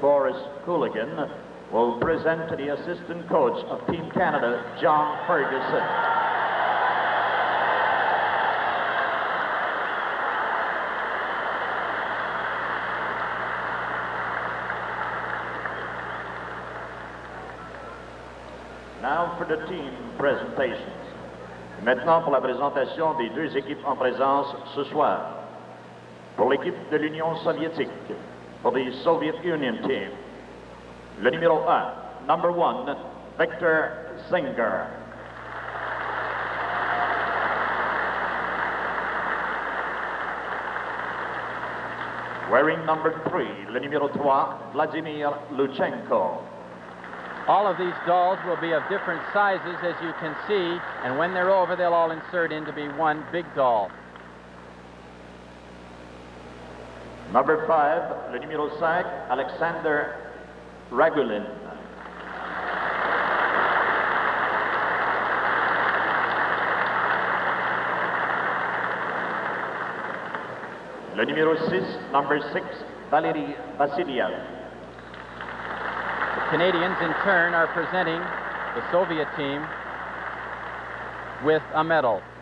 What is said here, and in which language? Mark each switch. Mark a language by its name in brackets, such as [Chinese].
[English] Boris Kuligin, will present to the assistant coach of Team Canada, John Ferguson. Now for the team presentations. [French] Maintenant pour la présentation des deux équipes en présence ce soir. Pour l'équipe de l'Union soviétique, [English] for the Soviet Union team, [French] le numéro 1, [English] number 1, [French] Victor Zinger. [English] Wearing number 3, [French] le numéro 3, [English] Vladimir Luchenko. All of these dolls will be of different sizes, as you can see, and when they're over, they'll all insert in to be one big doll. Number 5, [French] le numéro 5, [English] Alexander Ragulin. [French] Le numéro 6, [English] number 6, [French] Valery Vassiliev. [English] Canadians, in turn, are presenting the Soviet team with a medal.